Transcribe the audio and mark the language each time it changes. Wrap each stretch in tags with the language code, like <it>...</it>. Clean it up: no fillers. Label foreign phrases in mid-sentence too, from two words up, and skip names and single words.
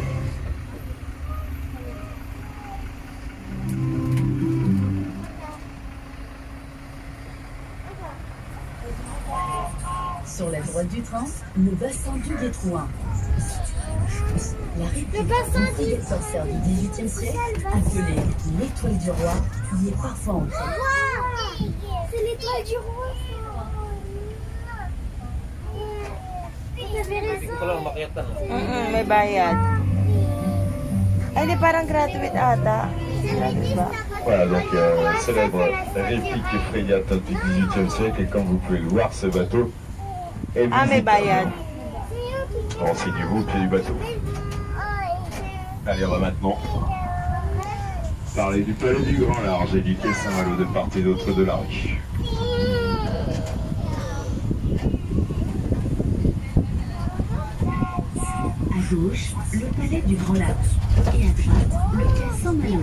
<fr>Sur la droite du train, le bassin du Détrouin. La réplique du corsaire du XVIIIe siècle, appelée l'étoile du roi, y est parfois ancrée. Wow, c'est l'étoile du roi. T'avais raison.</fr> <tl>Ito lang makiatan. May bayad. Ay, di parang gratuit ata. Gratis ba?</tl> <fr>Voilà, donc célèbre réplique de frégate du XVIIIe siècle, et comme vous pouvez le voir, ce bateau est</fr> <tl>Ah, may</tl> <fr>visitable.</fr> <tl>bayad.</tl> <fr>Renseignez-vous au pied du bateau. Allez, on va maintenant parler du palais du Grand Large et du quai Saint-Malo de part et d'autre de la rue. À gauche, le palais du Grand Large et à droite, le quai Saint-Malo.</fr>